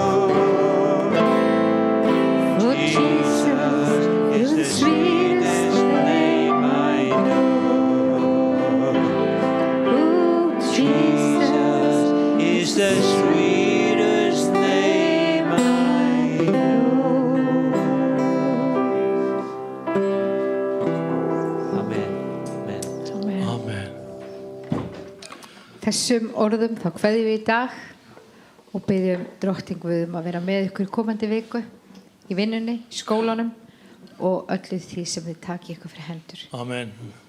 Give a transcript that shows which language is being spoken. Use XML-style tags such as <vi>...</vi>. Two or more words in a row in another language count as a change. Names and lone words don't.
<en>Jesus is the sweetest name I know. Jesus is the sweetest name I know. Amen. Amen. Amen.</en> <is>Þessum orðum þá kveðjum við í dag og biðjum Drottning Guð að vera með ykkur komandi viku í vinnunni, í skólanum og öllu því sem þið taki ykkur fyrir hendur.</is>